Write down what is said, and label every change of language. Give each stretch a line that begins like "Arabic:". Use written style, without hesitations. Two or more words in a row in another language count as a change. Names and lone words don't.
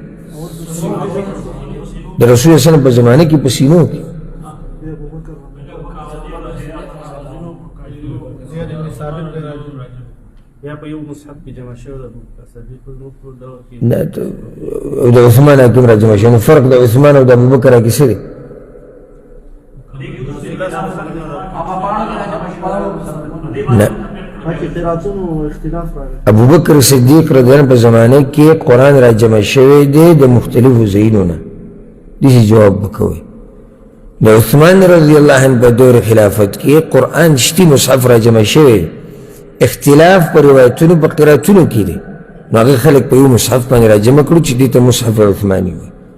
Pashto: د رسول
Arabic: صلی الله علیه وسلم
Pashto: په زمانه کې په سینو کې د عثمان حاکم را جمع شوی. نو فرق د عثمان او د ابوبکر کې څه دی؟ نه، ابو بکر صدیق
Arabic: رضی اللہ عنہ
Pashto: په زمانه کې قرآن را جمع شوی دی د مختلفو ځایونو نه. داسې جواب وکوئ. د عثمان
Arabic: رضی الله عنه
Pashto: په دور خلافت کې قرآن شتي مصحف را جمع شوی، اختلاف په روایتونو په قراتونو کې دی. نو هغه خلک په یو مصحف باندې را جمع کړو چې دې ته مصحف عثماني وایي.